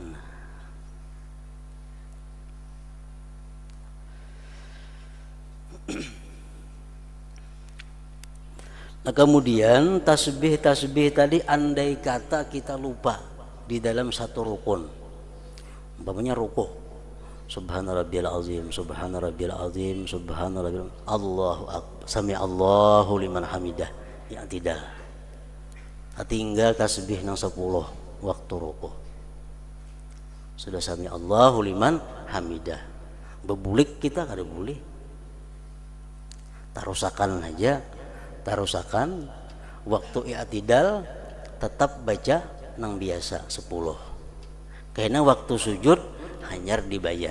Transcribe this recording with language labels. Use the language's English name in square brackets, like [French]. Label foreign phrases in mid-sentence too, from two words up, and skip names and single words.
[Banjar] Nah kemudian tasbih tadi andai kata kita lupa di dalam satu rukun, umpamanya rukuh, [Arabic] سبحان ربي العظيم، سبحان ربي العظيم، سبحان ربي الله أكبر، سمع الله لمن حمده, [Banjar] yang tidak tinggal tasbih nang 10 waktu rukuh. [Arabic] Sudah سمع الله لمن حمده. [Banjar] Bebulik kita kada boleh. Tarusakan aja, tarusakan waktu i'tidal tetap baca nang biasa 10. Karena waktu sujud hanyar dibayar.